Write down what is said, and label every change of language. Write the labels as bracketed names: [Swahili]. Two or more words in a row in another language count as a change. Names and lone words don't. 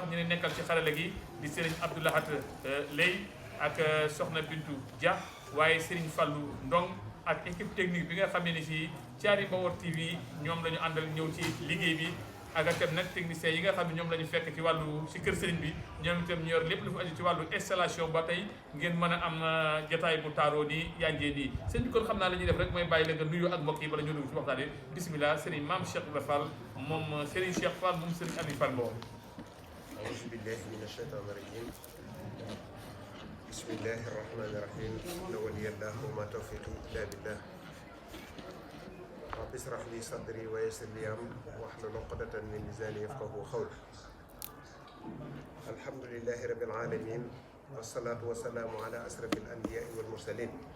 [Wolof] ñu ne nekkal ci xarala gi di Serigne Abdou Lahat Lay ak Soxna Bintu Dia waaye Serigne Fallou Ndong ak [French] équipe technique [Wolof] bi nga xamee ni si Thiary Mbawar TV ñoom la ñu àndal ñëw ci liggéey bi ak itam nag techniciens yi nga xam ne ñoom la ñu fekk ci wàllu si kër sëriñ bi ñoom itam ñu yor lépp lu fa aju ci wàllu installation ba tey ngeen mën a am jotaay bu taaroo nii yanjee nii sëñ bi kon xam naa la ñuy def rek mooy bàyyi la nga nuyu ak mbokk yi bala ñu dugg ci waxtaan yi bisimilah sëriñ maam Cheikh Ibra Fall moom sëriñ Cheikh Fall moom sëriñ Ami Fall Mbow. [Arabic] أعوذ بالله من الشيطان الرجيم بسم الله الرحمن الرحيم إن ولي الله وما توفيقي إلا بالله رب اشرح لي صدري ويسر لي أمري واحلل عقدة من لساني يفقهوا قولي الحمد لله رب العالمين والصلاة والسلام على أشرف الأنبياء والمرسلين